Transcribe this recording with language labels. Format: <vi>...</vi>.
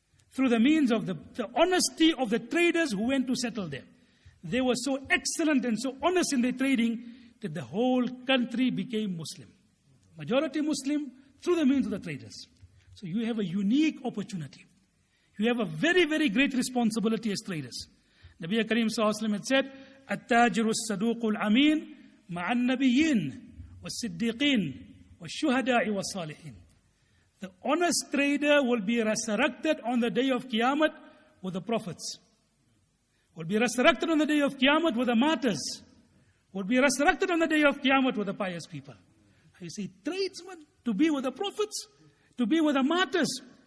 <en>Through the means of the honesty of the traders who went to settle there. They were so excellent and so honest in their trading that the whole country became Muslim. Majority Muslim through the means of the traders. So you have a unique opportunity. You have a very, very great responsibility as traders. Nabi Kareem Sallallahu Alaihi Wasallam had said,</en> <ar>التاجر الصدوق الأمين مع النبيين والصديقين والشهداء والصالحين.</ar> <en>The honest trader will be resurrected on the day of Qiyamah with the prophets. Will be resurrected on the day of Qiyamah with the martyrs. Will be resurrected on the day of Qiyamah with the pious people. You say, tradesmen, to be with the prophets, to be with the martyrs.</en>